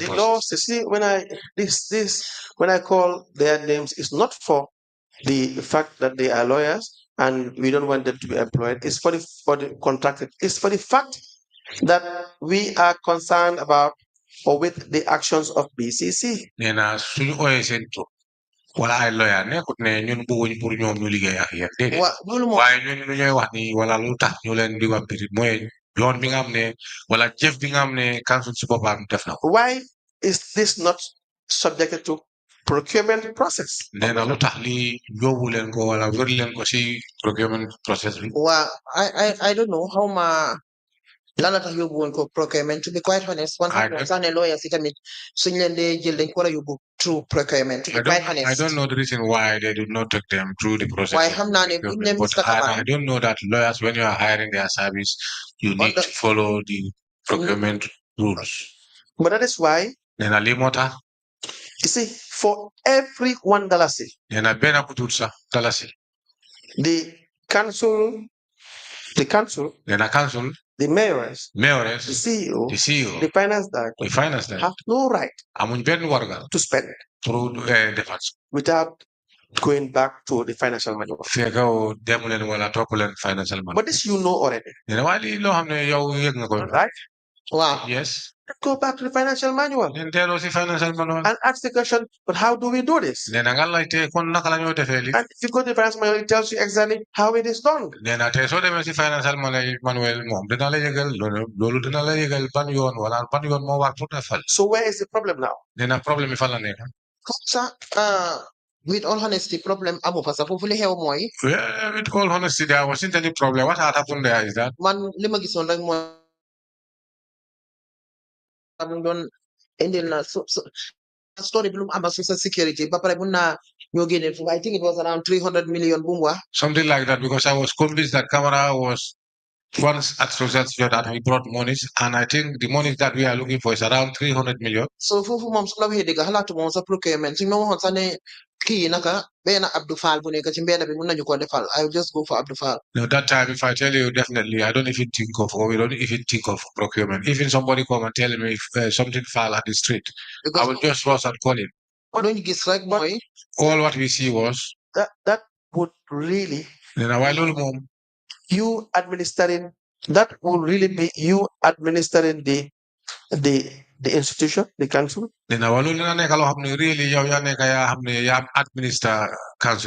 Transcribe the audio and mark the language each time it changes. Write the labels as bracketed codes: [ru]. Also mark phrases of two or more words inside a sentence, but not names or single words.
[en] The laws, you see, when I call their names, it's not for the fact that they are lawyers and we don't want them to be employed. It's for the contracted. It's for the fact that we are concerned about or with the actions of BCC. [wo] Wala ay lawyer nekkut ne ñun bëgguñ pour ñoom ñu liggéey ak yéen déedéet waaye ñun lu ñuy wax ni wala lu tax ñu leen di wax mooy yoon bi nga xam ne wala jëf bi nga xam ne council si boppam def na ko. [en] Why is this not subjected to procurement process? [wo] nee na lu tax li yóbbu leen ko wala wër leen ko si [en] procurement process [wo] bi. [en] Well, I don't know how [wo] ma lana tax yóbbu woon ko [en] procurement, to be quite honest. One time [wo] sax ne lawyers yi tamit suñ leen dee jël dañ ko war a yóbbu [en] through procurement, to be quite honest. I don't know the reason why they did not take them through the process. [wo] Why xam naa ne buñ ne Mr. Kamara. [en] I don't know that lawyers, when you are hiring their service, you need to follow the procurement rules. But that is why, [wo] nee na lii moo tax. [en] you see, for every $1, [wo] nee na benn bu tuut sax dalasi. [en] the council, [wo] nee na council, [en] the mayoress, the CEO, the finance director, have no right [wo] amuñ benn warga [en] to spend through defense without going back to the financial manual. [wo] Fekkaw demu leen wala topp leen [en] financial manual. But this you know already. [wo] nee na waaye lii loo xam ne yow yëg nga ko. [en] Right? Wow. Yes. Go back to the financial manual and ask the question, but how do we do this? And if you go to the financial manual, it tells you exactly how it is done. So where is the problem now? With all honesty, [wo] problem amu fa sax foofu li xew mooy. [en] With all honesty, there wasn't any problem. What had happened there is that [wo] man li ma gisoon rek mooy am doon indil na story bi lu mu am [en] social security [wo] ba pare mun naa ñoo génne fu [en] I think it was around [wo] 300 million bu mu wax. [en] Something like that, because I was convinced that Kamara was once at social security that he brought monies, and I think the monies that we are looking for is around 300 million. [wo] So foofu moom su la waxee dëgg xalaatu moom sa procurement suñ ma waxoon sax ne kii naka benn Abdou Fall bu nekk ci mbedd bi mun nañu ko defal [en] I will just go for Abdou Fall. No, that time if I tell you definitely I don't even think of, or we don't even think of procurement. Even somebody come and tell me if something fall at the street, I will just rush and call him. [wo] Don't gis rek mooy. [en] All what we see was that would really you administering, that will really be you administering the institution, the council. Really administer council